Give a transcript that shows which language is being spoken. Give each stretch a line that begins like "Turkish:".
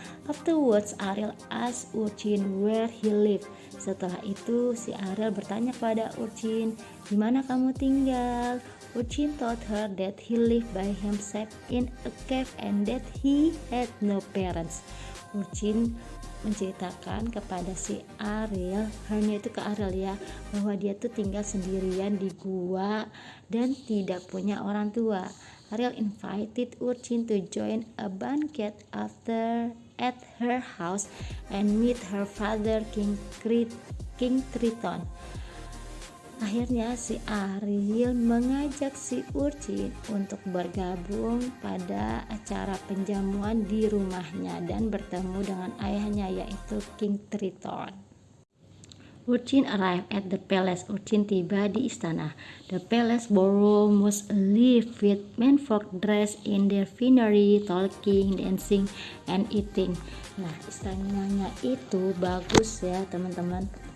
English: Afterwards, Ariel asked Urchin where he lived.
Indonesian: Setelah itu, si Ariel bertanya pada Urchin, di mana kamu tinggal?
English: Urchin told her that he lived by himself in a cave and that he had no parents.
Indonesian: Urchin menceritakan kepada si Ariel, hanya itu ke Ariel ya, bahwa dia tuh tinggal sendirian di gua dan tidak punya orang tua.
English: Ariel invited Urchin to join a banquet at her house and meet her father, King Triton.
Indonesian: Akhirnya si Ariel mengajak si Urchin untuk bergabung pada acara penjamuan di rumahnya dan bertemu dengan ayahnya, yaitu King Triton.
English: Urchin arrived at the palace.
Indonesian: Urchin tiba di istana.
English: The palace ballroom was alive with menfolk dressed in their finery, talking, dancing, and eating.
Indonesian: Nah, istananya itu bagus ya, teman-teman.